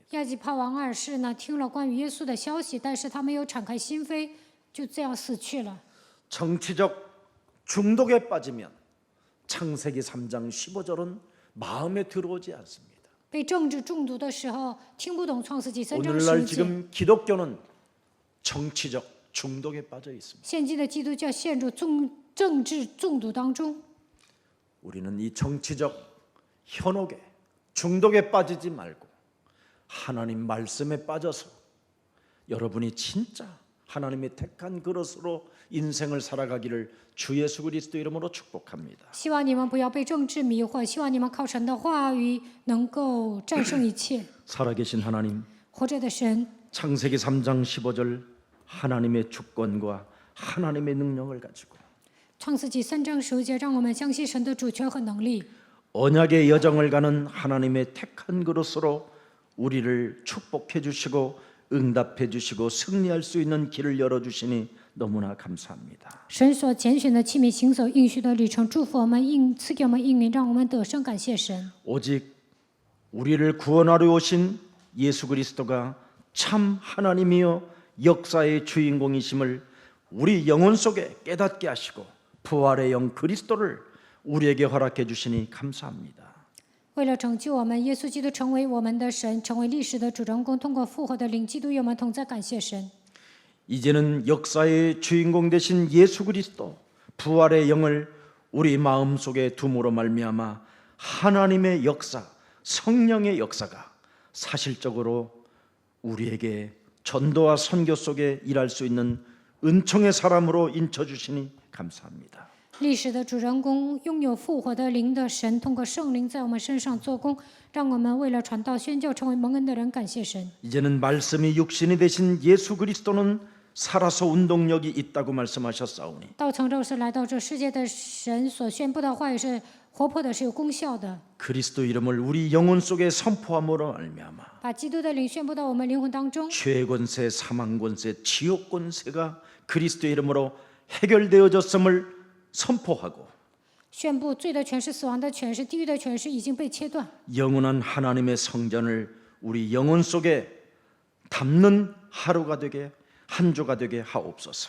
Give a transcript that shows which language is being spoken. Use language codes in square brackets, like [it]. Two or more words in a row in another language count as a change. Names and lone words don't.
[zh] 亚基帕王二世呢，听了关于耶稣的消息，但是他没有敞开心扉，就这样死去了。 [ko] 정치적 중독에 빠지면 창세기 3장 15절은 마음에 들어오지 않습니다. [zh] 被政治中毒的时候，听不懂创世纪3章 [ko] 오늘날 [zh] 10节。 [ko] 지금 기독교는 정치적 중독에 빠져 있습니다. [zh] 现今的基督教陷入政治中毒当中。 [ko] 우리는 이 정치적 현혹에 중독에 빠지지 말고 하나님 말씀에 빠져서 여러분이 진짜 하나님의 택한 그릇으로 인생을 살아가기를 주 예수 그리스도 이름으로 축복합니다. [zh] 希望你们不要被政治迷惑，希望你们靠神的话语能够战胜一切。 [ko] 살아계신 하나님, [zh] 活着的神， [ko] 창세기 3장 15절 하나님의 주권과 하나님의 능력을 가지고 [zh] 创世纪3章15节，让我们相信神的主权和能力。 [ko] 언약의 여정을 가는 하나님의 택한 그릇으로 우리를 축복해 주시고 응답해 주시고 승리할 수 있는 길을 열어 주시니 너무나 감사합니다. [zh] 神所拣选的器皿行走应许的旅程，祝福我们赐给我们应允，让我们得胜。感谢神。 [ko] 오직 우리를 구원하러 오신 예수 그리스도가 참 하나님이요 역사의 주인공이심을 우리 영혼 속에 깨닫게 하시고 부활의 영 그리스도를 우리에게 허락해 주시니 감사합니다. [zh] 为了拯救我们，耶稣基督成为我们的神，成为历史的主人公，通过复活的灵，基督与我们同在。感谢神。 [ko] 이제는 역사의 주인공 되신 예수 그리스도 부활의 영을 우리 마음속에 둠으로 말미암아 하나님의 역사, 성령의 역사가 사실적으로 우리에게 전도와 선교 속에 일할 수 있는 은총의 사람으로 인쳐 주시니 감사합니다. [zh] 历史的主人公拥有复活的灵的神，通过圣灵在我们身上做工，让我们为了传道宣教成为蒙恩的人。感谢神。 [ko] 이제는 말씀이 육신이 되신 예수 그리스도는 살아서 운동력이 있다고 말씀하셨사오니 [zh] 道成肉身来到这世界的神所宣布的话语是活泼的，是有功效的。 [ko] 그리스도 이름을 우리 영혼 속에 선포함으로 말미암아 [zh] 把基督的灵宣布到我们灵魂当中， [ko] 죄 권세, 사망 권세, 지옥 권세가 그리스도 이름으로 해결되어졌음을 선포하고 [zh] 宣布罪的权势、死亡的权势、地狱的权势已经被切断。 [ko] 영원한 하나님의 성전을 우리 영혼 속에 담는 하루가 되게 한 주가 되게 하옵소서.